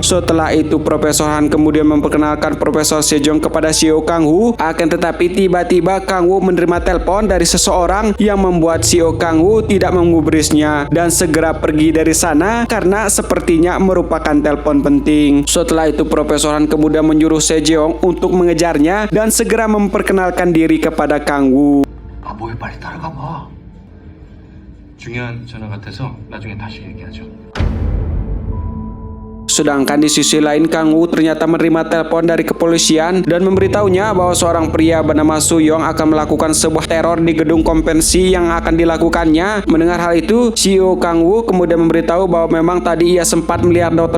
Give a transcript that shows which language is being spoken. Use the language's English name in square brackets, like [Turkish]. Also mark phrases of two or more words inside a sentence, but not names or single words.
[Indonesian] Setelah itu Profesor Han kemudian memperkenalkan Profesor Sejong kepada CEO Kang Wu, akan tetapi tiba-tiba Kang Wu menerima telepon dari seseorang yang membuat CEO Kang Wu tidak menggubrisnya dan segera pergi dari sana karena sepertinya merupakan telepon penting. Setelah itu Profesor Han kemudian menyuruh Sejong untuk mengejarnya dan segera memperkenalkan diri kepada Kang Wu. [Korean] 뭐해 빨리 따라가 봐. 중요한 전화 같아서 나중에 다시 얘기하죠. [Indonesian] Sedangkan di sisi lain Kang Wu ternyata menerima telepon dari kepolisian dan memberitahunya bahwa seorang pria bernama Suyong akan melakukan sebuah teror di gedung konvensi yang akan dilakukannya. Mendengar hal itu, CEO Kang Wu kemudian memberitahu bahwa memang tadi ia sempat melihat Dr.